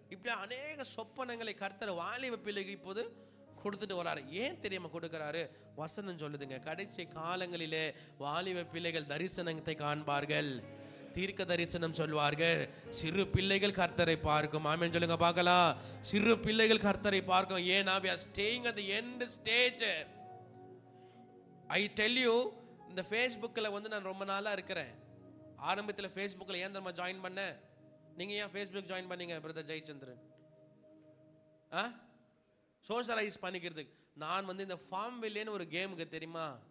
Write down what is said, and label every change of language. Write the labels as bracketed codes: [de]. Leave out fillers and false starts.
[ta] இப்படி அநேக சொப்பனங்களை கர்த்தர் வாலிப பிள்ளைக்கு இப்போது கொடுத்துட்டு வராரு. ஏன் தெரியாம கொடுக்கிறாரு? வசனம் சொல்லுதுங்க, கடைசி காலங்களிலே வாலிப பிள்ளைகள் தரிசனத்தை காண்பார்கள், தீர்க்க தரிசனம் சொல்வார்கள். சிறு பிள்ளைகள் கர்த்தரை பார்க்கும். ஆமென் சொல்லுங்க பார்க்கலாம். சிறு பிள்ளைகள் கர்த்தரை பார்க்கும். ஏன்னா [en] we are staying at the end stage. I tell you, [ta] இந்த ஃபேஸ்புக்கில் வந்து நான் ரொம்ப நாளாக இருக்கிறேன். ஆரம்பத்தில் ஃபேஸ்புக்கில் ஏன் நம்ம ஜாயின் பண்ணேன்? நீங்கள் ஏன் ஃபேஸ்புக் ஜாயின் பண்ணீங்க பிரதர் ஜெயச்சந்திரன்? சோஷலைஸ் பண்ணிக்கிறதுக்கு. நான் வந்து இந்த ஃபார்ம் வில்லேன்னு ஒரு கேமுக்கு தெரியுமா?